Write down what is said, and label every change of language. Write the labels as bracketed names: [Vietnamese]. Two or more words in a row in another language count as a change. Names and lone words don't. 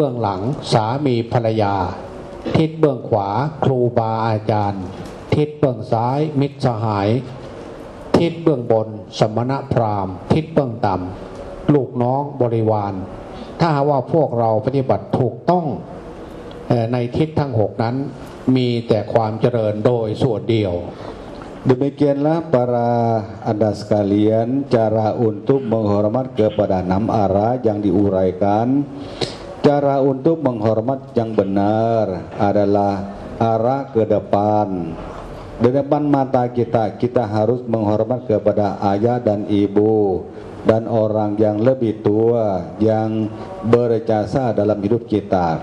[Thai] องหลังสามีภรรยาทิศเบื้องขวาครูบาอาจารย์ทิศเบื้องซ้ายมิตรสหายทิศเบื้องบนสมณพราหมณ์ทิศเบื้องต่ำลูกน้องบริวารถ้าว่าพวกเราปฏิบัติถูกต้องในทิศทั้ง6นั้นมีแต่ความเจริญโดยส่วนเดียว [Indonesian] Demikianlah para Anda sekalian cara untuk menghormat kepada 6 arah yang diuraikan. Cara untuk menghormat yang benar adalah arah ke depan. Di depan mata kita harus menghormat kepada ayah dan ibu dan orang yang lebih tua yang berjasa dalam hidup kita.